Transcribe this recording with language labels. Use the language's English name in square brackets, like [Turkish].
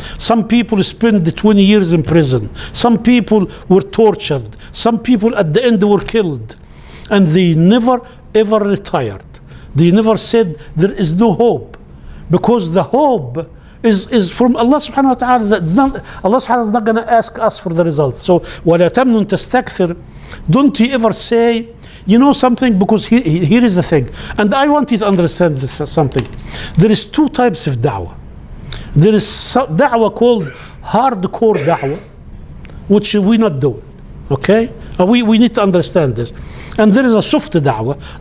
[English] Some people spend 20 years in prison. Some people were tortured. Some people at the end were killed. And they never ever retired. They never said there is no hope. Because the hope is from Allah subhanahu wa ta'ala. That's not, Allah subhanahu wa ta'ala is not going to ask us for the results. [Arabic] So, وَلَا تَمْنُن تَسْتَكْثِرْ. [English] Don't you ever say, you know something, because here is the thing, and I want you to understand this something. There is two types of da'wah. There is da'wah called hardcore da'wah, which we're not doing. Okay? We need to understand this. And there is a soft da'wah.